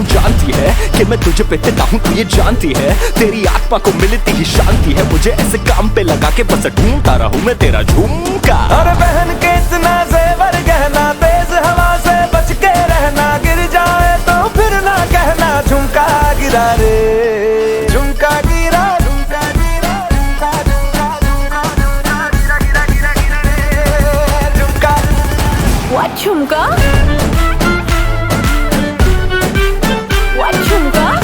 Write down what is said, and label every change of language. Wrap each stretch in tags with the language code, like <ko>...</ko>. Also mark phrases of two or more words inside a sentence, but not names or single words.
<hi>जानती है कि मैं तुझे पे फिदा हूं, तू ये जानती है, तेरी आत्मा को मिलती ही शांति है। मुझे ऐसे काम पे लगा के बस ढूंढता रहूं मैं तेरा झुमका। और बहन के इतना जेवर गहना, तेज हवा से बच के रहना, गिर जाए तो फिर ना कहना झुमका गिरा रे, झुमका गिरा, झुमका गिरा, झुमका झुमका झुमका गिरा गिरा गिरा गिरा रे, झुमका। What झुमका? What झुमका?</hi>